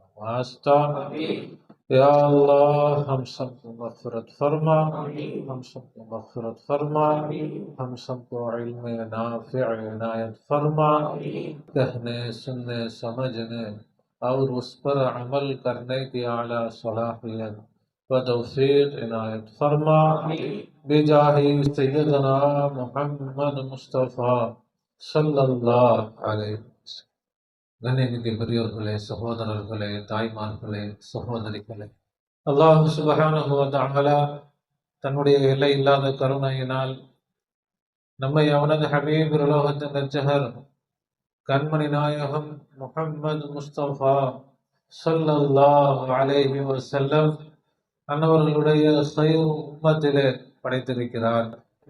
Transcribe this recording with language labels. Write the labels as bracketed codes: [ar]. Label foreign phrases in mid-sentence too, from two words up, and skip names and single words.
[ur] واسطہ یا اللہ ہم سب کو مغفرت فرما، ہم سب کو مغفرت فرما، ہم سب کو علم نافع عنایت فرما، کہنے سننے سمجھنے اور اس پر عمل کرنے کی اعلیٰ صلاحیت و توفیق عنایت فرما بجاہ سیدنا محمد مصطفیٰ [ar] صلی اللہ علیہ وسلم. [ta] கண்ணியமிக்க பெரியோர்களே, சகோதரர்களே, தாய்மார்களே, சகோதரிகளே, [ar] الله سبحانه وتعالى [ta] தன்னுடைய எல்லை இல்லாத கருணையினால் நம்மை அவனது ஹபீப் உலகத்தின் ரட்சகர் கண்மணி நாயகம் முஹம்மது முஸ்தபா [ar] صلى الله عليه وسلم [ta] அன்னவர்களுடைய ஸைர் உம்மத்திலே படைத்திருக்கிறார்.